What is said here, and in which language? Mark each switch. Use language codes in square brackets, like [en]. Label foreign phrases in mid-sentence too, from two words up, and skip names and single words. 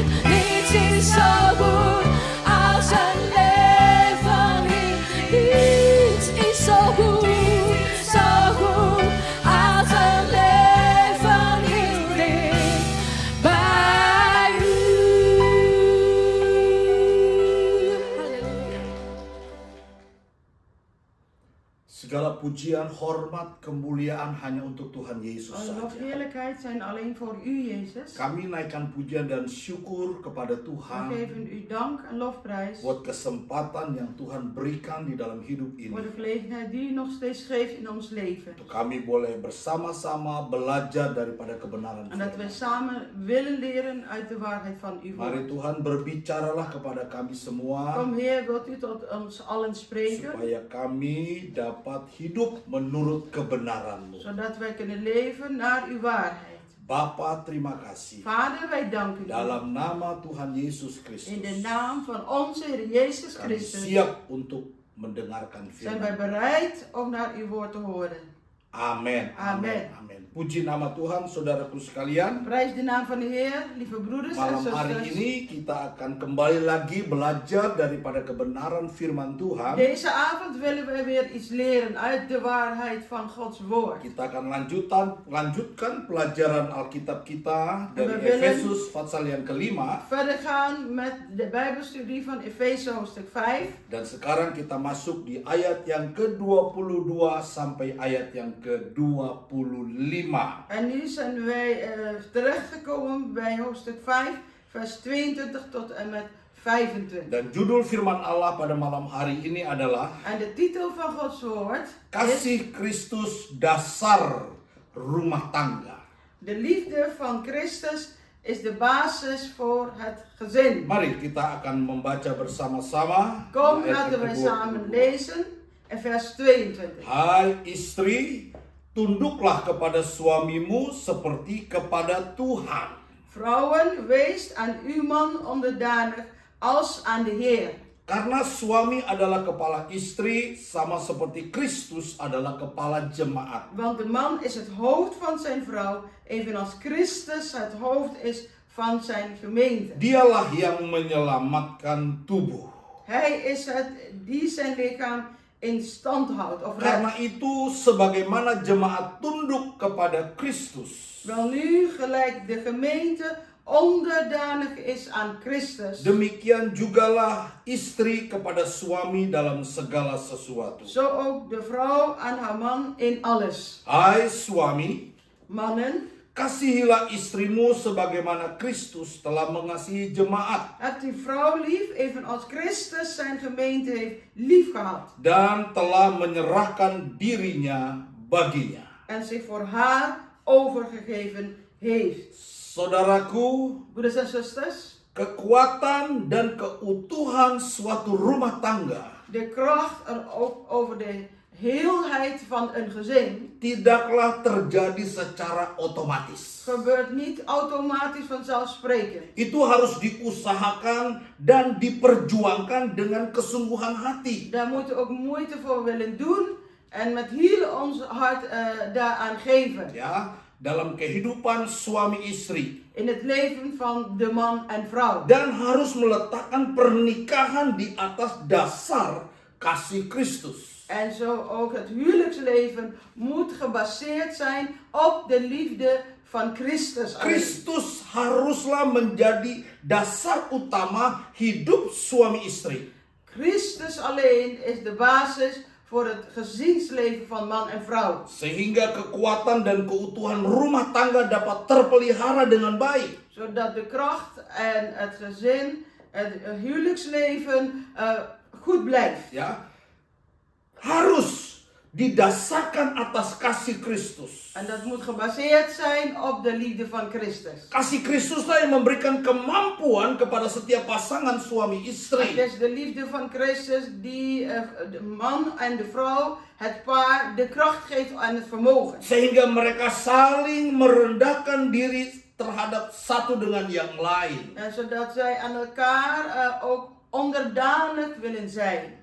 [nl] Niets is zo goed als een leven heel. Niets is zo goed, zo goed als een leven heel dicht bij u. Halleluja. [id] Segala pujian, hormat, kemuliaan hanya untuk Tuhan Yesus [nl] Alle lof, [id] saja. [nl] heerlijkheid zijn alleen voor u, Jezus. [id] Kami naikkan pujian dan syukur kepada [nl] We [id] Tuhan [nl] geven u dank en lofprijs [id] buat kesempatan yang Tuhan berikan di dalam hidup [nl] voor de [id] ini. [nl] gelegenheid die u nog steeds geeft in ons leven. [id] Untuk kami boleh bersama-sama belajar daripada kebenaran [nl] En dat we [id] firman. [nl] samen willen leren uit de waarheid van uw [id] Mari [nl] woord. [id] Tuhan berbicaralah kepada kami semua [nl] Kom Heer, wilt u tot ons allen spreken, [id] supaya kami dapat hidup menurut kebenaran-Mu. [nl] zodat wij kunnen leven naar uw waarheid. [id] Bapa, terima kasih. [nl] Vader, wij danken u. [id] Dalam nama Tuhan Yesus [nl] In [id] Kristus, [nl] de naam van onze Heer Jezus [id] kami [nl] Christus [id] siap untuk mendengarkan [nl] zijn wij [id] firman. [nl] bereid om naar uw woord te horen. [id] Amin. Amin. Amin. Puji nama Tuhan, saudaraku sekalian. [nl] Prijs de naam van de Heer, lieve broeders en [id] Malam hari [nl] zusters. [id] ini kita akan kembali lagi belajar daripada kebenaran firman Tuhan. [nl] Deze avond willen we weer iets leren uit de waarheid van Gods woord. [id] Kita akan lanjutkan pelajaran Alkitab kita dari [nl] We willen- [id] Efesus pasal yang kelima. [nl] Verder gaan met de Bijbelstudie van Efeze hoofdstuk 5. [id] Dan sekarang kita masuk di ayat yang ke-22 sampai ayat yang ke-25. [nl] En nu zijn wij terechtgekomen bij hoofdstuk 5, vers 22 tot en met 25. [id] Dan judul firman Allah pada malam hari ini adalah [nl] En de titel van Gods woord is [id] Kasih Kristus dasar rumah tangga. [nl] De liefde van Christus is de basis voor het gezin. [id] Mari kita akan membaca bersama-sama. [nl] Kom, [id] di ayat [nl] laten we [id] yang [nl] samen [id] ke-22. [nl] lezen in vers 22. [id] Hai istri, tunduklah kepada suamimu seperti kepada Tuhan. [nl] Vrouwen, wees aan uw man onderdanig als aan de Heer. [id] Karena suami adalah kepala istri, sama seperti Kristus adalah kepala jemaat. [nl] Want de man is het hoofd van zijn vrouw, evenals Christus het hoofd is van zijn gemeente. [id] Dialah yang menyelamatkan tubuh. [nl] Hij is het die zijn lichaam in stand houdt of [id] Karena [nl] redt. [id] itu, sebagaimana jemaat tunduk kepada Kristus, [nl] Welnu, gelijk de gemeente onderdanig is aan Christus, [id] demikian jugalah istri kepada suami dalam segala sesuatu. [nl] zo ook de vrouw aan haar man in alles. [id] Hai suami, [nl] Mannen, [id] Kasihilah istrimu sebagaimana Kristus telah mengasihi jemaat [nl] Heb die vrouw lief, evenals Christus zijn gemeente heeft lief gehad. [id] dan telah menyerahkan dirinya baginya. [nl] En zich voor haar overgegeven heeft. [id] Saudaraku, [nl] Broeders en zusters, [id] kekuatan dan keutuhan suatu rumah tangga [nl] de kracht er ook over de heelheid van een gezin [id] tidaklah terjadi secara otomatis. [nl] gebeurt niet automatisch vanzelfsprekend. [id] Itu harus diusahakan dan diperjuangkan dengan kesungguhan hati. [nl] Daar moeten we ook moeite voor willen doen en met heel ons hart daaraan geven. [id] Ya, dalam kehidupan suami istri. [nl] In het leven van de man en vrouw. [id] Dan harus meletakkan pernikahan di atas dasar kasih Kristus. [nl] En zo ook het huwelijksleven moet gebaseerd zijn op de liefde van Christus. [id] Kristus haruslah menjadi dasar utama hidup suami istri. [nl] Christus alleen is de basis voor het gezinsleven van man en vrouw. [id] Sehingga kekuatan dan keutuhan rumah tangga dapat terpelihara dengan baik. [nl] Zodat de kracht en het gezin, het huwelijksleven goed blijft. [id] Ya, harus didasarkan atas kasih Kristus. [nl] En dat moet gebaseerd zijn op de liefde van Christus. [id] Kasih Kristuslah yang memberikan kemampuan kepada setiap pasangan suami [nl] Het [id] istri. [nl] is de liefde van Christus die de man en de vrouw, het paar, de kracht geeft en het vermogen. [id] Sehingga mereka saling merendahkan diri terhadap satu dengan yang lain. [nl] En zodat zij aan elkaar ook onderdanig willen zijn.